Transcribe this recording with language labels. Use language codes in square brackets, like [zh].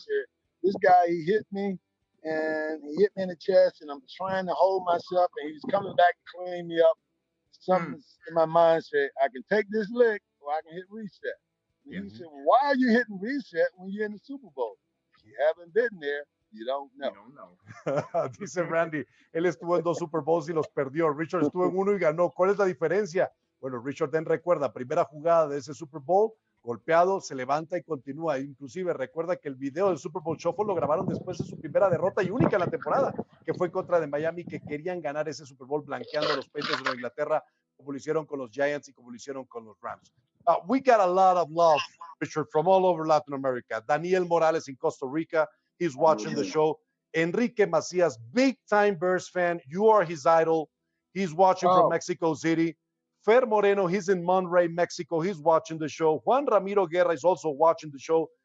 [en] said, this guy, he hit me and he hit me in the chest, and I'm trying to hold myself, and he's coming back to clean me up. Something in my mind said, I can take this lick or I can hit reset. And he said, well, why are you hitting reset when you're in the Super Bowl? If you haven't been there, you don't know. You don't know. [es] Dice Randy, él estuvo en 2 Super Bowls y los perdió. Richard estuvo en 1 y ganó. ¿Cuál es la diferencia? Bueno, Richard Dent recuerda, primera jugada de ese Super Bowl, golpeado, se levanta y continúa. Inclusive recuerda que el video del Super Bowl Shuffle lo grabaron después de su primera derrota y única en la temporada, que fue contra de Miami, que querían ganar ese Super Bowl blanqueando a los Patriots de Nueva Inglaterra, como lo hicieron con los Giants y como lo hicieron con los Rams. [en] We got a lot of love, Richard, from all over Latin America. Daniel Morales in Costa Rica, he's watching the show. Enrique Macias, big time Bears fan. You are his idol. He's watching from Mexico City. Fer Moreno, he's in Monterrey, Mexico. He's watching the show. Juan Ramiro Guerra is also watching the show.